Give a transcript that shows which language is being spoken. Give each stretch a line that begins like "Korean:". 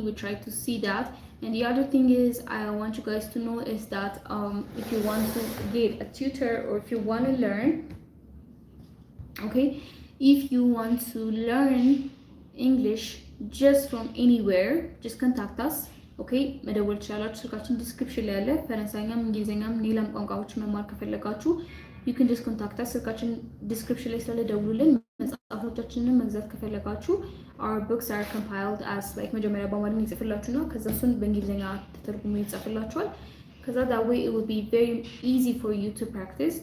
English: We try to see that. And the other thing is, I want you guys to know is that if you want to get a tutor, or if you want to learn, okay, if you want to learn English just from anywhere, just contact us.
Amharic: Okay, መደወል ትችላላችሁ። ስልካችን ዲስክሪፕሽን ላይ ያለ። ፈረንሳይኛም እንግሊዘኛም ሌላም ቋንቋዎች መማር ከፈለጋችሁ you can just contact us. ስልካችን ዲስክሪፕሽን ላይ ስላለ ደውሉልን። መጽሐፎቻችንን መግዛት ከፈለጋችሁ our books are compiled as like መጀመሪያ በአማርኛ ይጽፍላችሁና ከዛ እሱን በእንግሊዘኛ ተተርጉሞ ይጻፍላችኋል። ከዛ that way it will be very easy for you to practice.